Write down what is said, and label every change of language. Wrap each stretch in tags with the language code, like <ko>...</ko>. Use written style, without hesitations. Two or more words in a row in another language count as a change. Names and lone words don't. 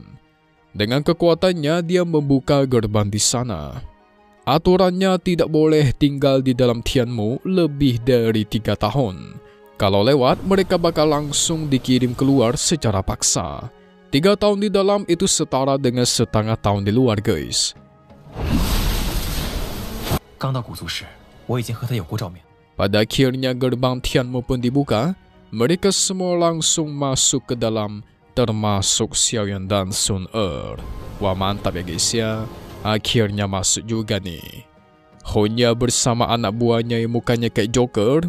<id>Dengan kekuatannya dia membuka gerbang di sana. Aturannya tidak boleh tinggal di dalam Tianmu lebih dari 3 tahun. Kalau lewat, mereka bakal langsung dikirim keluar secara paksa. 3 tahun di dalam itu setara dengan setengah tahun di luar guys.</id> <zh>刚到古族时，我已经和他有过照面。</zh> <id>Pada akhirnya gerbang Tianmu pun dibuka. Mereka semua langsung masuk ke dalam, termasuk Xiaoyan dan Sun Wah, mantap ya guys ya. Akhirnya masuk juga nih. Honja bersama anak buahnya yang mukanya kayak Joker.</id>